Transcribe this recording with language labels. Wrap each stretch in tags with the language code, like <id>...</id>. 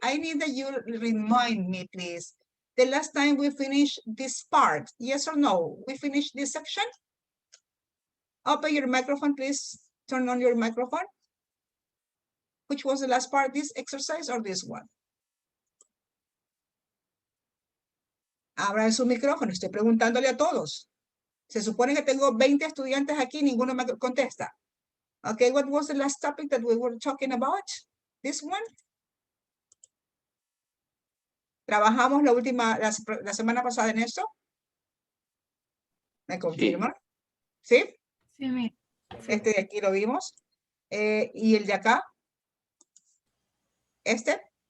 <en>I need that you remind me, please, the last time we finished this part. Yes or no? We finished this section? Open your microphone, please. Turn on your microphone. Which was the last part, this exercise or this one?</en> <es>Abran su micrófono, estoy preguntándole a todos. Se supone que tengo 20 estudiantes aquí, ninguno me contesta.</es> <en>Okay, what was the last topic that we were talking about? This one?</en> <es>¿Trabajamos la semana pasada en esto? ¿Me confirman? ¿Sí? Sí, mi. Este de aquí lo vimos. ¿Y el de acá? ¿Este?</es>